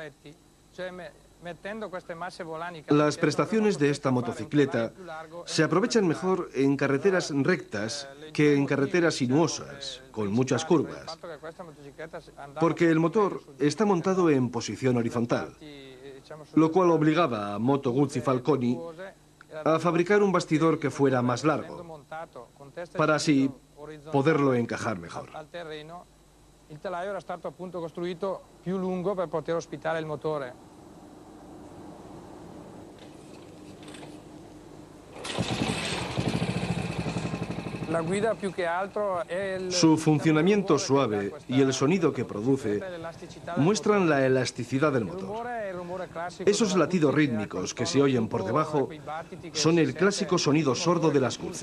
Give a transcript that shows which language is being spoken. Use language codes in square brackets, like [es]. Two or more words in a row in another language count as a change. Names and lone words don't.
[es] Las prestaciones de esta motocicleta se aprovechan mejor en carreteras rectas que en carreteras sinuosas, con muchas curvas, porque el motor está montado en posición horizontal, lo cual obligaba a Moto Guzzi Falconi a fabricar un bastidor que fuera más largo, para así poderlo encajar mejor. [it] Il telaio era stato appunto costruito più lungo per poter ospitare il motore. [es] Su funcionamiento suave y el sonido que produce muestran la elasticidad del motor. Esos latidos rítmicos que se oyen por debajo son el clásico sonido sordo de las Guzzi.